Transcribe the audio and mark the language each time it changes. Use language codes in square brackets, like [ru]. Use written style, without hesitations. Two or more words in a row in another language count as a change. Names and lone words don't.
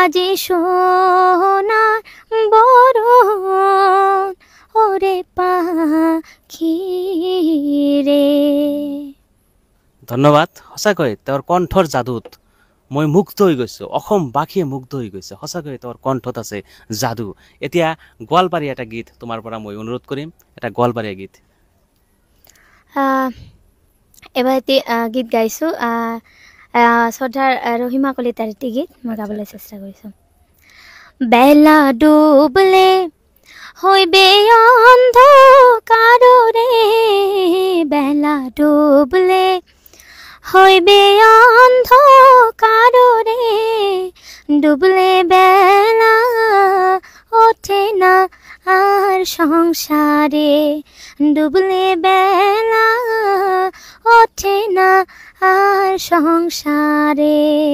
[bn] সোনার বরণ ওরে পাখি রে। [as] ধন্যবাদ। সঁচাকৈ তেওঁৰ কণ্ঠৰ যাদুত মই মুগ্ধ হৈ গৈছোঁ, অসমবাসীয়ে মুগ্ধ হৈ গৈছে। সঁচাকৈ তেওঁৰ কণ্ঠত আছে যাদু। এতিয়া গোৱালপাৰীয়া এটা গীত তোমাৰ পৰা মই অনুৰোধ কৰিম, এটা গোৱালপাৰীয়া গীত। এবাৰ এটি গীত গাইছোঁ, শ্ৰদ্ধাৰ ৰহিমা কলিতাৰ এটি গীত মই গাবলৈ চেষ্টা কৰিছোঁ। [bn] বেলা ডুবলে হইবে অন্ধকাৰৰে, বেলা ডুবলে হইবে অন্ধকাৰৰে, ডুবলে বেলা ওঠে না আর সংসারে, ডুবলে বেলা ওঠে না আর সংসারে।